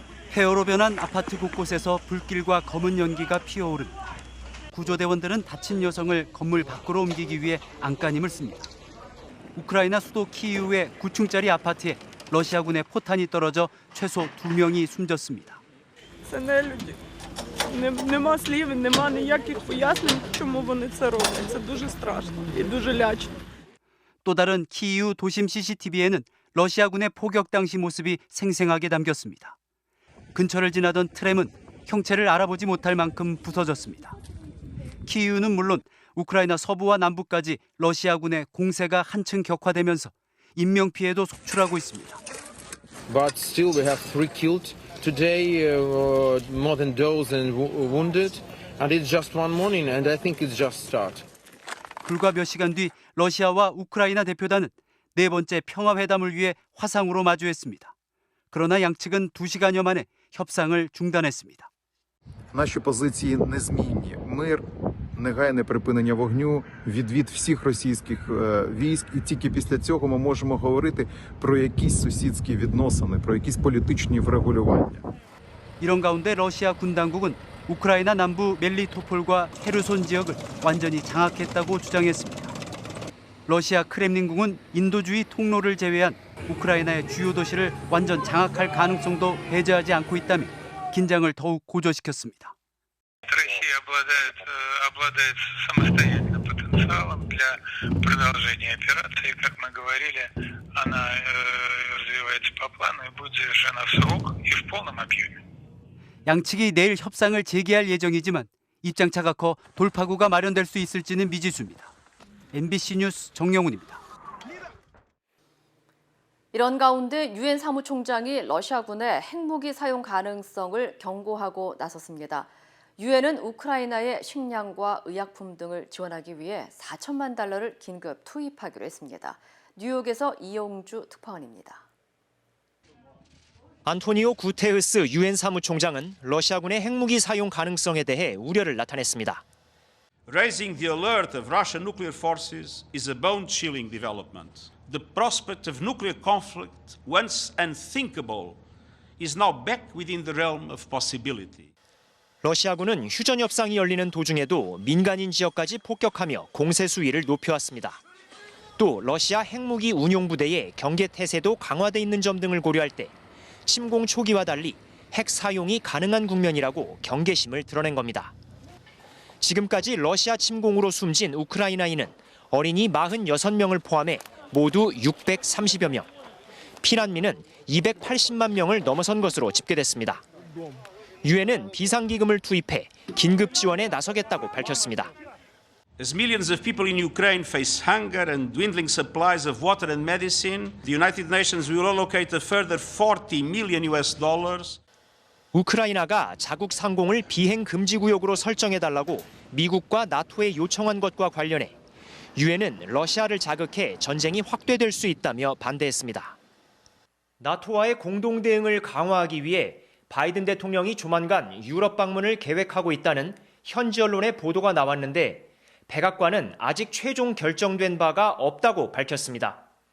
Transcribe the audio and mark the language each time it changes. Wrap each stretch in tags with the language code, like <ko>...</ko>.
<ko>폐허로 변한 아파트 곳곳에서 불길과 검은 연기가 피어오릅니다. 구조대원들은 다친 여성을 건물 밖으로 옮기기 위해 안간힘을 씁니다. 우크라이나 수도 키이우의 9층짜리 아파트에 러시아군의 포탄이 떨어져 최소 2명이 숨졌습니다.</ko> <uk>Нема слів, нема ніяких пояснень, чому вони це роблять. Це дуже страшно і дуже лячно.</uk> <ko>또 다른 키이우 도심 CCTV에는 러시아군의 포격 당시 모습이 생생하게 담겼습니다. 근처를 지나던 트램은 형체를 알아보지 못할 만큼 부서졌습니다. 키이우는 물론 우크라이나 서부와 남부까지 러시아군의 공세가 한층 격화되면서 인명 피해도 속출하고 있습니다.</ko> <en>But still we have 3 killed. Today more than dozen wounded and it's just one morning and I think it's just start.</en> <ko>불과 몇 시간 뒤 러시아와 우크라이나 대표단은 네 번째 평화회담을 위해 화상으로 마주했습니다. 그러나 양측은 2시간여 만에 협상을 중단했습니다.</ko> <uk>Наші позиції незмінні. Мир, негайне припинення вогню, відвід всіх російських військ. І тільки після цього ми можемо говорити про якісь сусідські відносини, про якісь політичні врегулювання.</uk> <ko>이런 가운데 러시아 군 당국은 우크라이나 남부 멜리토폴과 헤르손 지역을 완전히 장악했다고 주장했습니다. 러시아 크렘린궁은 인도주의 통로를 제외한 우크라이나의 주요 도시를 완전 장악할 가능성도 배제하지 않고 있다며 긴장을 더욱 고조시켰습니다.</ko> <ru>Россия обладает самостоятельным потенциалом для продолжения операции. Как мы говорили, она развивается по плану и будет завершена в срок и в полном объеме.</ru> <ko>양측이 내일 협상을 재개할 예정이지만 입장차가 커 돌파구가 마련될 수 있을지는 미지수입니다. MBC 뉴스 정영훈입니다. 이런 가운데 유엔 사무총장이 러시아군의 핵무기 사용 가능성을 경고하고 나섰습니다. 유엔은 우크라이나의 식량과 의약품 등을 지원하기 위해 4천만 달러를 긴급 투입하기로 했습니다. 뉴욕에서 이용주 특파원입니다. 안토니오 구테흐스 유엔 사무총장은 러시아군의 핵무기 사용 가능성에 대해 우려를 나타냈습니다.</ko> <en>Raising the alert of Russian nuclear forces is a bone-chilling development. The prospect of nuclear conflict, once unthinkable, is now back within the realm of possibility.</en> <ko>러시아군은 휴전 협상이 열리는 도중에도 민간인 지역까지 폭격하며 공세 수위를 높여왔습니다. 또 러시아 핵무기 운용부대의 경계 태세도 강화돼 있는 점 등을 고려할 때 침공 초기와 달리 핵 사용이 가능한 국면이라고 경계심을 드러낸 겁니다. 지금까지 러시아 침공으로 숨진 우크라이나인은 어린이 46명을 포함해 모두 630여 명, 피난민은 280만 명을 넘어선 것으로 집계됐습니다. 유엔은 비상기금을 투입해 긴급 지원에 나서겠다고 밝혔습니다.</ko> <en>As millions of people in Ukraine face hunger and dwindling supplies of water and medicine, the United Nations will allocate a further $40 million.</en> <ko>우크라이나가 자국 상공을 비행 금지 구역으로 설정해달라고 미국과 나토에 요청한 것과 관련해 유엔은 러시아를 자극해 전쟁이 확대될 수 있다며 반대했습니다. 나토와의 공동 대응을 강화하기 위해 바이든 대통령이 조만간 유럽 방문을 계획하고 있다는 현지 언론의 보도가 나왔는데 백악관은 아직 최종 결정된 바가 없다고 밝혔습니다.</ko>